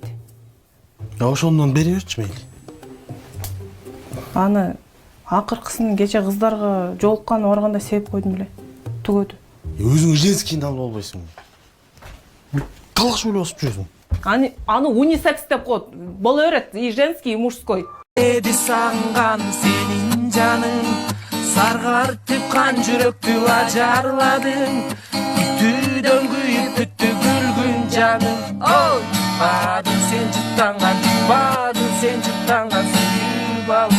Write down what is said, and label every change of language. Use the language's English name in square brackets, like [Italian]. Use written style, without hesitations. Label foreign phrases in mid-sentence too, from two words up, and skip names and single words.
[Kyrgyz] Ошондон бери берчи мейли. Аны акыркысын кече кыздарга жолуккан барганда себеп койдум эле. Түгөдү. Өзүң женскийди алып албайсың. Калаш эле басып жүрөсүң. Аны унисекс деп коет. Боло берет, [Russian] и женский, и мужской. [Kyrgyz] Эди сагынган сенин жаның, саргартып кан жүрөктү ажарладың. Күтүүдөн күйүп бүттү күлгүн жаның. Ой, бадың сен жыттанган, бадың сен жыттанган сүйүү балың.